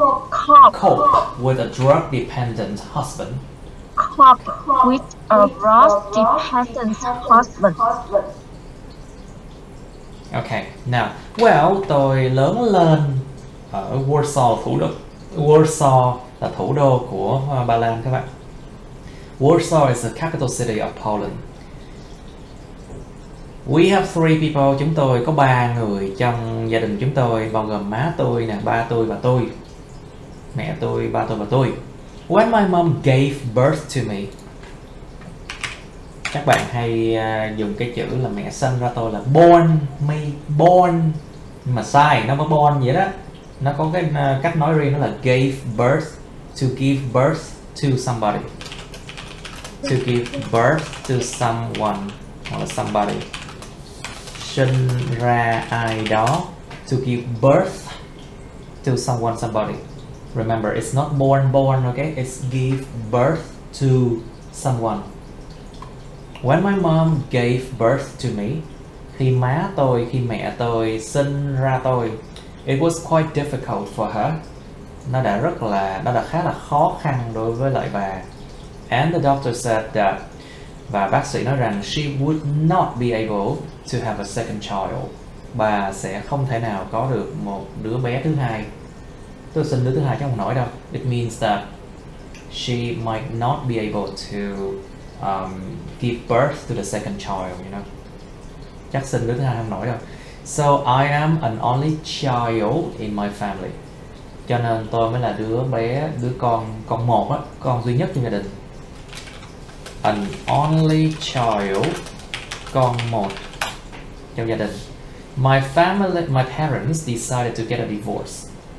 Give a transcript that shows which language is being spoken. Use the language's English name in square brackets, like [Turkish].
[English] a drug-dependent husband. Cope with a drug-dependent husband. [Vietnamese] Okay, now, well, tôi lớn lên ở Warsaw, thủ đô. Warsaw là thủ đô của Ba Lan các bạn. [English] Warsaw is the capital city of Poland. We have 3 people, [Vietnamese] chúng tôi có 3 người trong gia đình chúng tôi, bao gồm má tôi nè, ba tôi và tôi. Mẹ tôi, ba tôi và tôi. [English] When my mom gave birth to me. [Vietnamese] Các bạn hay dùng cái chữ là mẹ sinh ra tôi là born me, born. Nhưng mà sai, nó có born vậy đó. Nó có cái cách nói riêng, nó là gave birth, [English] to give birth to somebody. To give birth to someone [Vietnamese] hoặc là [English] somebody. [Vietnamese] Sinh ra ai đó. [English] To give birth to someone, somebody. Remember, it's not born, okay? It's give birth to someone. When my mom gave birth to me, [Vietnamese] khi mẹ tôi sinh ra tôi, [English] it was quite difficult for her. [Vietnamese] Nó đã khá là khó khăn đối với lại bà. [English] And the doctor said that, [Vietnamese] và bác sĩ nói rằng [English] she would not be able to have a second child. [Vietnamese] Bà sẽ không thể nào có được một đứa bé thứ hai. Tôi sinh đứa thứ hai chứ không nổi đâu. [English] It means that she might not be able to give birth to the second child, you know. [Vietnamese] Chắc sinh đứa thứ hai không nổi đâu. [English] So I am an only child in my family. [Vietnamese] Cho nên tôi mới là đứa con một á, con duy nhất trong gia đình. [English] An only child, [Vietnamese] con một trong gia đình. [English] My parents decided to get a divorce.